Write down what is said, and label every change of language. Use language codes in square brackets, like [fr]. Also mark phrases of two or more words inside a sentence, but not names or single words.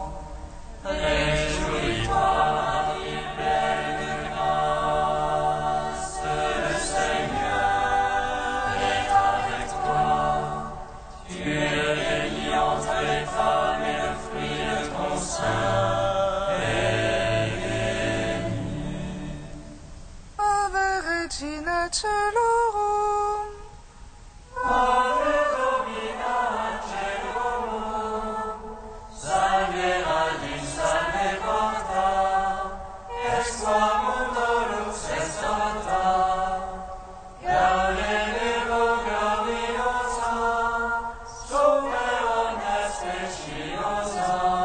[fr] Réjouis-toi, Marie, pleine de grâce. Le Seigneur est avec toi. Tu es bénie entre les femmes et le fruit de ton sein est béni. [la] Ave Regina Celorum, Ave Domina Angelum, salve Regina, salve porta, ex tua mundo lux est nata, gaude Virgo gloriosa, super omnes speciosa,